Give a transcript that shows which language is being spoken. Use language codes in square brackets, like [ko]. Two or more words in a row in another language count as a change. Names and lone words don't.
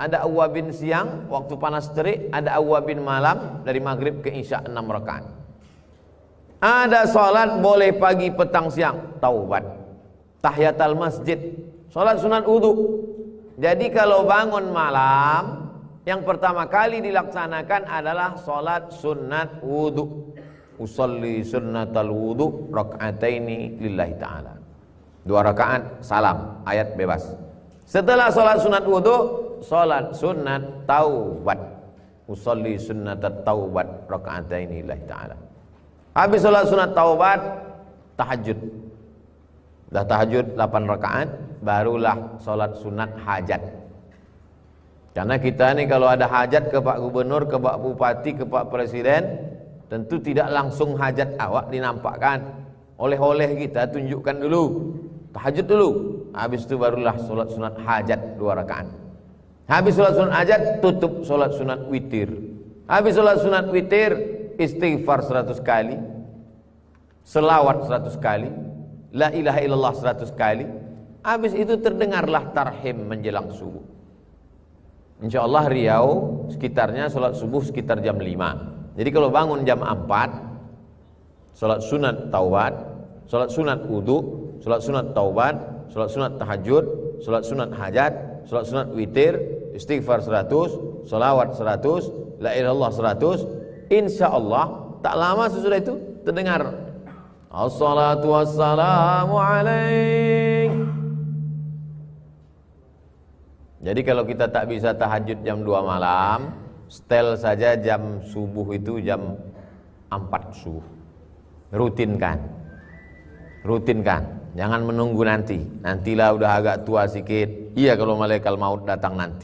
[id] ada awwabin siang waktu panas terik, ada awwabin malam dari maghrib ke isya 6 rakaat. Ada salat boleh pagi, petang, siang, taubat. Tahiyatul masjid, salat sunat wudu. Jadi kalau bangun malam, yang pertama kali dilaksanakan adalah salat sunat wudu. [ar] أصلي سنة الوضوء ركعتين لله تعالى. [id] 2 rakaat salam, ayat bebas. Setelah salat sunat wudu, salat sunat taubat. [ar] أصلي سنة التوبة ركعتين لله تعالى. [id] Habis salat sunat taubat, tahajud. Dah tahajud 8 rakaat, barulah salat sunat hajat. Karena kita ni kalau ada hajat ke Pak Gubernur, ke Pak Bupati, ke Pak Presiden, tentu tidak langsung hajat awak dinampakkan. Oleh-oleh kita tunjukkan dulu, tahajud dulu. Habis itu barulah solat sunat hajat 2 rakaat. Habis solat sunat hajat, tutup solat sunat witir. Habis solat sunat witir, istighfar 100 kali, selawat 100 kali, [ar] لا إله إلا الله [id] 100 kali. Habis itu terdengarlah tarhim menjelang subuh. InsyaAllah Riau sekitarnya solat subuh sekitar jam 5. Jadi kalau bangun jam 4, solat sunat taubat, solat sunat wudu, solat sunat taubat, solat sunat tahajud, solat sunat hajat, solat sunat witir, istighfar 100, salawat 100, [ar] لا إله إلا الله [id] 100, insyaallah tak lama sesudah itu terdengar [ar] الصلاة والسلام عليك. [id] Jadi kalau kita tak bisa tahajud jam 2 malam, setel saja jam subuh itu jam 4 subuh. Rutinkan. Rutinkan. Jangan menunggu nanti. Nantilah udah agak tua sikit. Iya kalau malaikat maut datang nanti.